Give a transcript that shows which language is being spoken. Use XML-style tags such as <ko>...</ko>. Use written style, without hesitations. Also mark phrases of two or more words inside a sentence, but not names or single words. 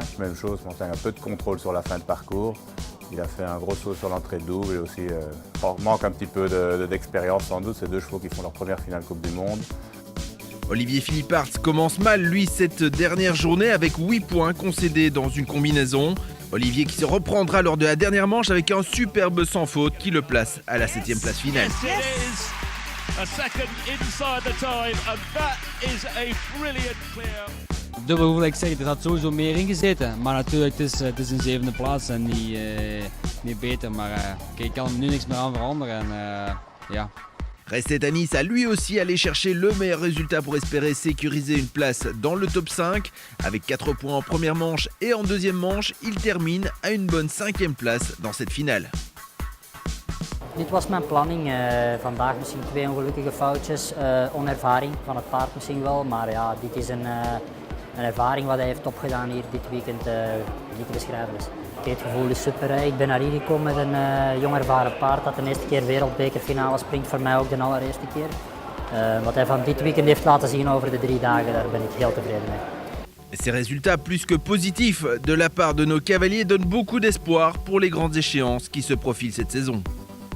<fr>Même chose, on a un peu de contrôle sur la fin de parcours. Il a fait un gros saut sur l'entrée de double et aussi manque un petit peu d'expérience sans doute. C'est 2 chevaux qui font leur première finale Coupe du Monde. Olivier Philippart commence mal lui cette dernière journée avec 8 points concédés dans une combinaison. Olivier qui se reprendra lors de la dernière manche avec un superbe sans faute qui le place à la 7e place finale.</fr> <en>A second inside the time, and that is a brilliant clear.</en> <nl>Dubbel wil ik zeggen, er had sowieso meer in gezeten. Maar natuurlijk, het is een 7e plaats en niet beter. Maar kijk, ik kan er nu niks meer aan veranderen. Ja.</nl> <fr>Restait à Nice à lui aussi aller chercher le meilleur résultat pour espérer sécuriser une place dans le top 5. Avec 4 points en première manche et en deuxième manche, il termine à une bonne 5e place dans cette finale.</fr> <nl>Dit was mijn planning. Vandaag misschien 2 ongelukkige foutjes. Onervaring van het paard misschien wel. Maar ja, dit is een ervaring wat hij heeft opgedaan hier dit weekend niet te beschrijven is. Het gevoel is super. Ik ben naar hier gekomen met een jong ervaren paard dat de eerste keer wereldbekerfinale springt. Voor mij ook de allereerste keer. Wat hij van dit weekend heeft laten zien over de 3 dagen, daar ben ik heel tevreden mee.</nl> <fr>Ces résultats plus que positifs de la part de nos cavaliers donnent beaucoup d'espoir pour les grandes échéances qui se profilent cette saison.</fr>